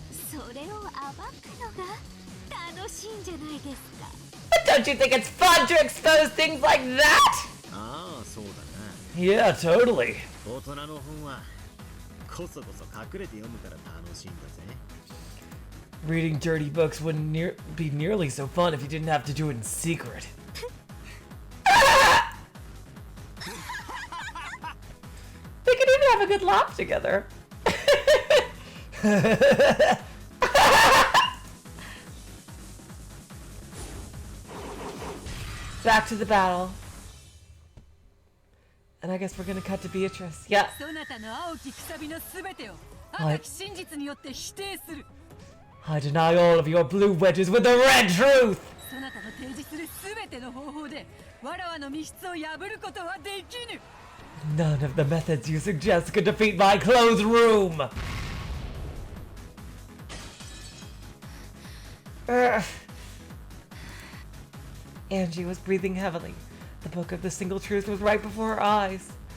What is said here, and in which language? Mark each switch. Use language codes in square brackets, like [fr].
[ja] それを暴くのが楽しいんじゃないですか。 [en] But don't you think it's fun to expose things like that? [ja] ああ、そうだな。 [en] Yeah, totally. [ja] 大人の本はこそこそ隠れて読むから楽しいんだぜ。 [en] Reading dirty books wouldn't be nearly so fun if you didn't have to do it in secret. They could even have a good laugh together. Back to the battle. And I guess we're gonna cut to Beatrice. Yeah. [ja] そなたの青きくさびのすべてを赤き真実によって否定する。 [en] I deny all of your blue wedges with the red truth! [ja] そなたの提示するすべての方法でわらわの密室を破ることはできぬ。 [en] None of the methods you suggest could defeat my closed room! Angie was breathing heavily. The book of the single truth was right before her eyes.